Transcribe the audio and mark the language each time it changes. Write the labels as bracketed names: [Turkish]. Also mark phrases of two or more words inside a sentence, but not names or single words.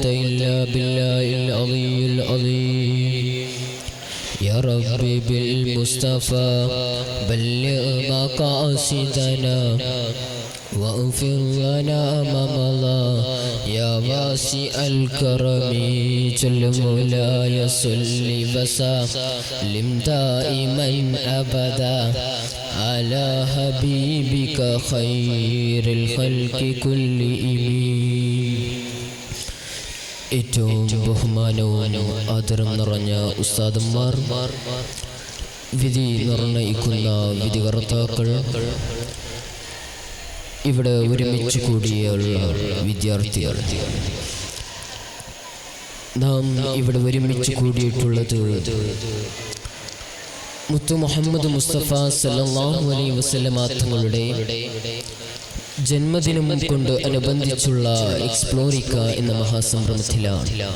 [Arabic] إلا بالله العلي العظيم يا ربي بالمصطفى بلغ مقاصدنا واغفر لنا ما مضى يا واسع الكرم جل مولاي صل وسلم دائما أبدا على حبيبك خير الخلق كلهم. [Malayalam] ഏറ്റവും ബഹുമാനവും ആദരം നിറഞ്ഞ ഉസ്താദന്മാർ, വിധി നിർണയിക്കുന്ന വിധികർത്താക്കൾ, ഇവിടെ ഒരുമിച്ച് കൂടിയുള്ള വിദ്യാർത്ഥികൾ, നാം ഇവിടെ ഒരുമിച്ച് കൂടിയിട്ടുള്ളത് മുത്തു മുഹമ്മദ് മുസ്തഫ [Arabic] صلى الله عليه وسلم [Malayalam] തങ്ങളുടെ ജന്മദിനം കൊണ്ട് അനുബന്ധിച്ചുള്ള എക്സ്പ്ലോറിക്ക എന്ന മഹാസംരംഭത്തിലാണ്.